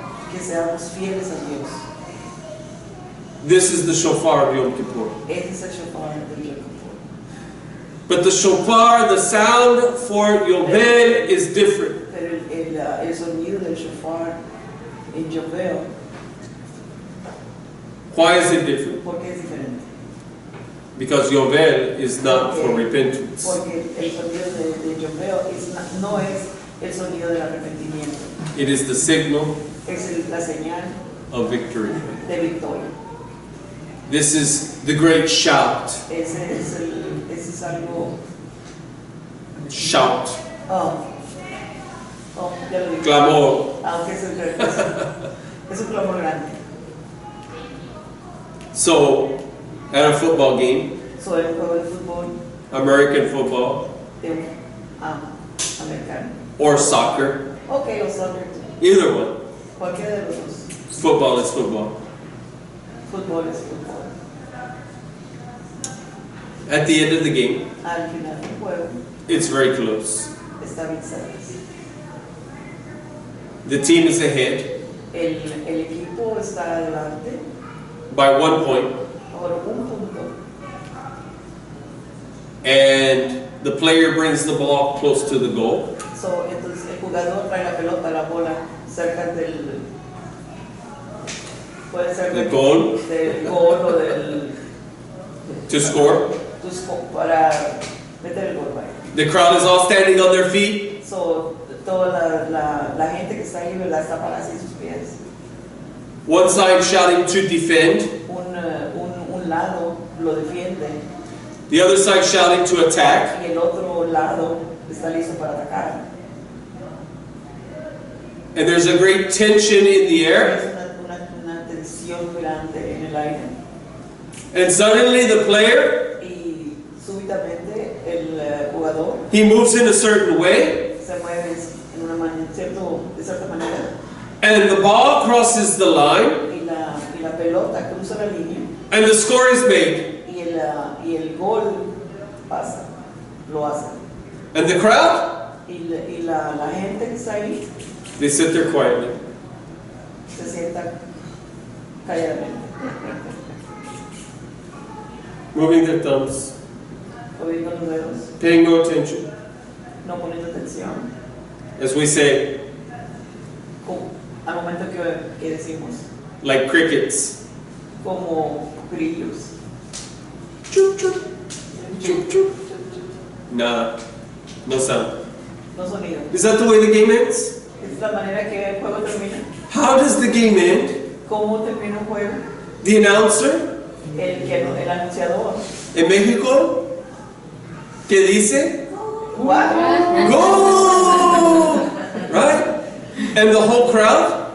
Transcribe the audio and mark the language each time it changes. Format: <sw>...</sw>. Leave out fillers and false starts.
<es>que seamos fieles a Dios.</es> <en>This is the shofar of Yom Kippur.</en> <es>Ese es el shofar del Yom Kippur.</es> <en>But the shofar, the sound for Yovel is different.</en> <es>Pero el sonido del shofar en Yovel,</es> <en>Why is it different?</en> <es>¿por qué es diferente?</es> <en>Because Yovel is not for repentance.</en> <es>Porque el sonido de Yovel no es el sonido del arrepentimiento,</es> <en>It is the signal</en> <es>es la señal</es> <en>of victory.</en> <es>de victoria.</es> <en>This is the great shout.</en> <es>Ese es algo.</es> <en>Shout.</en> <es>Ya lo dije. Clamor. Aunque es un clamor grande.</es> <en>So, at a football game,</en> <es>Sobre el juego de fútbol</es> <en>American football,</en> <es>de un americano.</es> <en>or soccer,</en> <es>Ok, o soccer.</es> <en>either one.</en> <es>Cualquiera de los dos.</es> <en>Football is football.</en> <es>Fútbol es fútbol.</es> <en>At the end of the game,</en> <es>Al final del juego</es> <en>it's very close.</en> <es>está bien cerca.</es> <en>The team is ahead</en> <es>El equipo está adelante</es> <en>by 1 point,</en> <es>por un punto.</es> <en>and the player brings the ball close to the goal.</en> <es>Entonces el jugador trae la pelota, la bola cerca del. Puede ser Del gol. Del gol o del.</es> <en>To score.</en> <es>Para meter el gol. Vaya. The crowd is all standing on their feet. Toda la gente que está ahí, ¿verdad? Está parada en sus pies.</es> <en>One side shouting to defend,</en> <es>Un lado lo defiende</es> <en>the other side shouting to attack.</en> <es>y el otro lado está listo para atacar.</es> <en>And there's a great tension in the air.</en> <es>Es una tensión grande en el aire.</es> <en>And suddenly the player,</en> <es>Y súbitamente el jugador</es> <en>he moves in a certain way,</en> <es>se mueve en una manera, de cierta manera,</es> <en>and the ball crosses the line,</en> <es>y la pelota cruza la línea</es> <en>and the score is made.</en> <es>y el gol pasa, lo hace.</es> <en>And the crowd,</en> <es>Y la gente que está ahí</es> <en>they sit there quietly.</en> <es>se sienta calladamente,</es> <en>Moving their thumbs,</en> <es>moviendo los dedos,</es> <en>paying no attention.</en> <es>no poniendo atención.</es> <en>As we say,</en> <es>Al momento que decimos,</es> <en>like crickets.</en> <es>como grillos. Choop, choop, choop, choop. Nada.</es> <en>No sound.</en> <es>No sonido.</es> <en>Is that the way the game ends?</en> <es>Es la manera que el juego termina.</es> <en>How does the game end?</en> <es>¿Cómo termina un juego?</es> <en>The announcer</en> <es>El anunciador. en México, ¿qué dice?</es> <en>What? Go! Right? And the whole crowd,</en>